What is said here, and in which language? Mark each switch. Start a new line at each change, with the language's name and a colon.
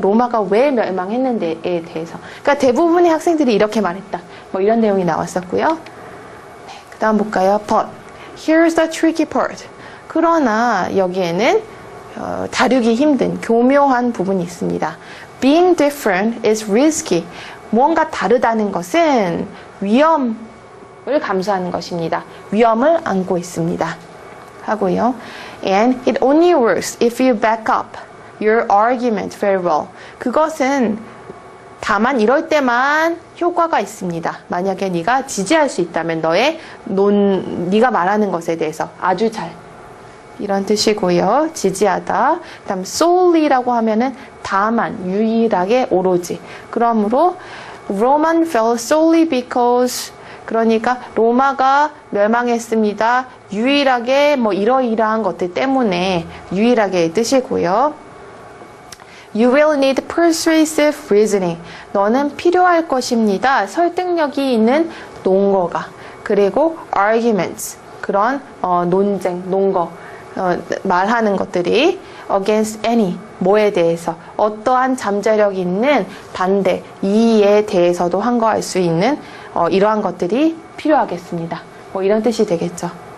Korean: 로마가 왜 멸망했는데에 대해서. 그러니까 대부분의 학생들이 이렇게 말했다. 뭐 이런 내용이 나왔었고요. 네, 그 다음 볼까요?
English: But here's the tricky part.
Korean: 그러나 여기에는 다루기 힘든 교묘한 부분이 있습니다.
English: Being different is risky.
Korean: 무언가 다르다는 것은 위험을 감수하는 것입니다. 위험을 안고 있습니다. 하고요.
English: And it only works if you back up your argument very well.
Korean: 그것은 다만 이럴 때만 효과가 있습니다. 만약에 네가 지지할 수 있다면 네가 말하는 것에 대해서 아주 잘 이런 뜻이고요. 지지하다. 그다음 solely라고 하면은 다만 유일하게 오로지. 그러므로
English: Roman fell solely because
Korean: 그러니까 로마가 멸망했습니다. 유일하게 뭐 이러이러한 것들 때문에 유일하게 뜻이고요.
English: You will need persuasive reasoning.
Korean: 너는 필요할 것입니다. 설득력이 있는 논거가. 그리고 arguments. 그런 논쟁, 논거. 말하는 것들이
English: against any,
Korean: 뭐에 대해서 어떠한 잠재력 있는 반대, 이에 대해서도 항거할 수 있는 이러한 것들이 필요하겠습니다. 뭐 이런 뜻이 되겠죠.